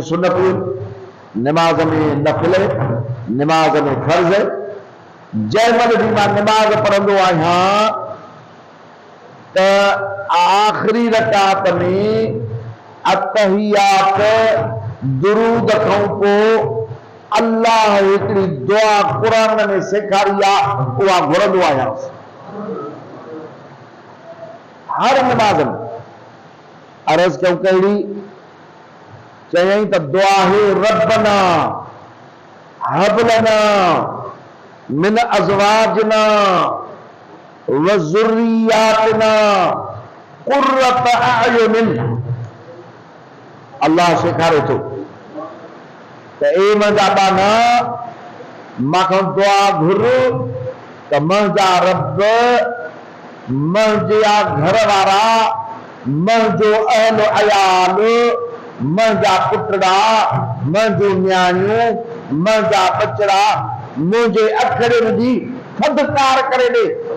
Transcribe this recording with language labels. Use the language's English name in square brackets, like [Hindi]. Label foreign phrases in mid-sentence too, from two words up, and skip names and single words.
[Sindhi] सुन्नतूं, निमाज़ में नफ़िल, निमाज़ में फर्ज़, जंहिंमहिल बि मां निमाज़ पढ़ंदो आहियां त आख़िरी रकात में अत्तहियात दुरूद खां पोइ अल्लाह हिकिड़ी दुआ क़ुरान में सेखारी आहे, उहा घुरंदो आहियां हर निमाज़ में। अर्ज़ कयूं कहिड़ी? चयईं त दुआ है [Arabic] ربنا هب لنا من أزواجنا وذرياتنا قرة أعين. [Sindhi] अल्लाह सेखारे थो त ए मुंहिंजा बाना मूंखां दुआ घुर त मुंहिंजा रब मुंहिंजा घर वारा, मुंहिंजो अहल अयाल, मुंहिंजा पुटड़ा, मुंहिंजूं न्याणियूं, मुंहिंजा बचड़ा मुंहिंजे अखड़ियुनि जी थधिकार करे ॾे।